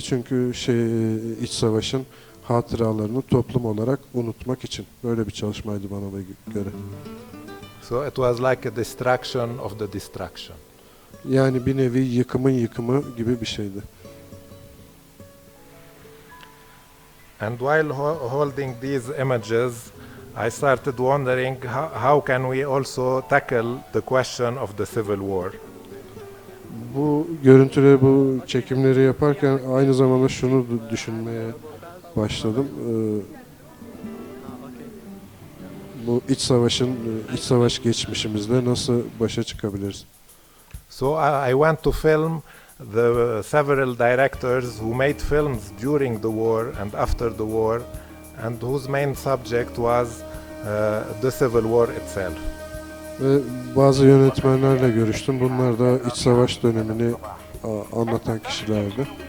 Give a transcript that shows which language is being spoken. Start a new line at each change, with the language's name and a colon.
Turkish: Çünkü iç savaşın hatıralarını toplum olarak unutmak için böyle bir çalışmaydı bana göre.
English: So it was like a distraction of the distraction.
Turkish: Yani bir nevi yıkımın yıkımı gibi bir şeydi.
English: And while holding these images, I started wondering how can we also tackle the question of the civil war.
Turkish: Bu görüntüleri, bu çekimleri yaparken aynı zamanda şunu düşünmeye başladım. Bu iç savaş geçmişimizde nasıl başa çıkabiliriz?
English: So I went to film the several directors who made films during the war and after the war, and whose main subject was the civil war itself.
Turkish: Ve bazı yönetmenlerle görüştüm. Bunlar da iç savaş dönemini anlatan kişilerdi.